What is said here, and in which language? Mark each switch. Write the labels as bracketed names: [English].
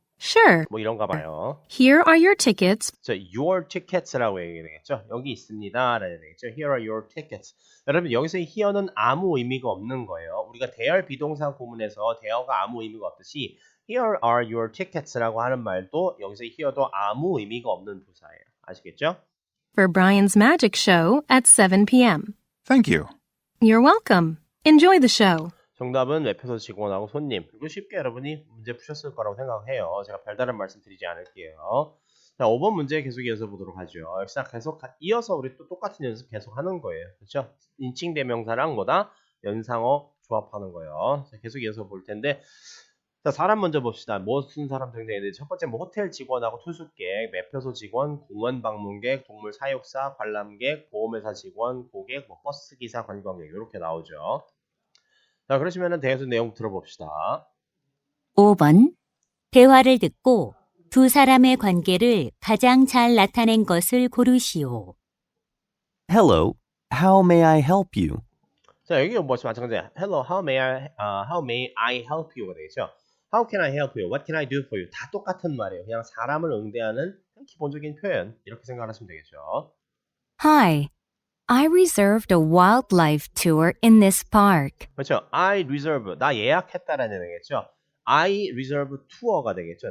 [English] Sure. [Korean] 뭐 이런가 봐요. [English] Here are your tickets. [Korean] 자, [English] your tickets [Korean] 라고 얘기되겠죠. 여기 있습니다. 라는 얘기죠. [English] Here are your tickets. [Korean] 여러분 여기서 here는 아무 의미가 없는 거예요. 우리가 대열 비동사 구문에서 대어가 아무 의미가 없듯이 [English] here are your tickets [Korean] 라고 하는 말도 여기서 here도 아무 의미가 없는 부사예요. 아시겠죠? [English] For Brian's magic show at 7 p.m. Thank you. You're welcome. Enjoy the show. [Korean] 정답은 웹회사 직원하고 손님. 그리고 쉽게 여러분이 문제 푸셨을 거라고 생각해요. 제가 별다른 말씀 드리지 않을게요. 자, 5번 문제 계속 이어서 보도록 하죠. 역시 계속 이어서 우리 또 똑같은 연습 계속 하는 거예요. 그렇죠? 인칭 대명사랑 뭐다? 연상어 조합하는 거예요. 자, 계속 이어서 볼 텐데 자, 사람 먼저 봅시다. 무슨 사람 등등인데 첫 번째 뭐 호텔 직원하고 투숙객, 매표소 직원, 공원 방문객, 동물 사육사, 관람객, 보험회사 직원, 고객, 뭐 버스 기사, 관광객 이렇게 나오죠. 자, 그러시면은 대해서 내용 들어봅시다. 5번. 대화를 듣고 두 사람의 관계를 가장 잘 나타낸 것을 고르시오. [English] Hello, how may I help you? [Korean] 자, 여기 뭐 마찬가지야. [English] Hello, how may I help you가 [Korean] 되겠죠. [English] How can I help you? What can I do for you? [Korean] 다 똑같은 말이에요. 그냥 사람을 응대하는 기본적인 표현 이렇게 생각하시면 되겠죠. [English] Hi, I reserved a wildlife tour in this park. [Korean] 그렇죠. [English] I reserve [Korean] 나 예약했다라는 얘기겠죠. I reserve 투어가 되겠죠.